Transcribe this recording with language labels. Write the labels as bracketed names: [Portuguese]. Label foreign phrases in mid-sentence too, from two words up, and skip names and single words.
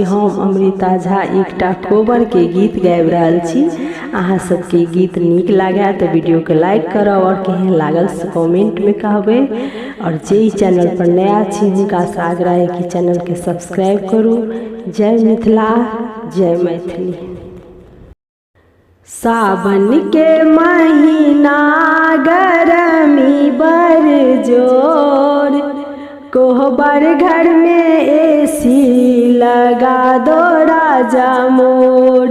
[Maithili] हम अमृता झा एकटा कोबर के गीत गाबि रहल छी। अहाँ सबके गीत नीक लागे तो वीडियो के लाइक करब और केहन लागल से कमेंट में कहबे। और जे चैनल पर नया छी हुनका से आग्रह है कि चैनल के सब्सक्राइब करू। जय मिथिला, जय मैथिली। सावन के महीना गरमी बर जोर, कोहबर घर में एसी लगा दो राजा मोर।